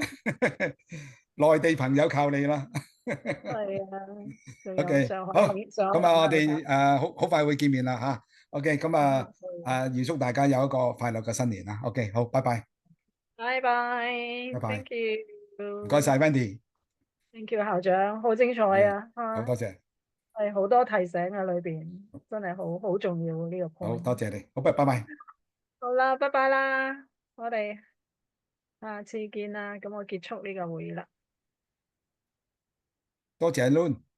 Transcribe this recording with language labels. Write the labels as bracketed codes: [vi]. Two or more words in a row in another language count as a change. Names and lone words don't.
[yue] ，Patrick，努力啊，啊， 內地朋友靠你啦。係啊，仲有 OK，好，上海咁啊，我朋友哋好快會見面啦嚇。OK，咁啊預祝大家有一個快樂嘅新年啦。OK，好，拜拜，拜拜拜拜， [en] ，thank [yue] 唔該 [en] you，thank [yue] 晒 Wendy， you 校長，好精彩啊，好多謝，係好多提醒啊，裏邊真係好重要呢個好 point。多謝你，好，拜拜，好啦，拜拜啦，我哋下次見啦，咁我結束呢個會議啦。多謝 Loon，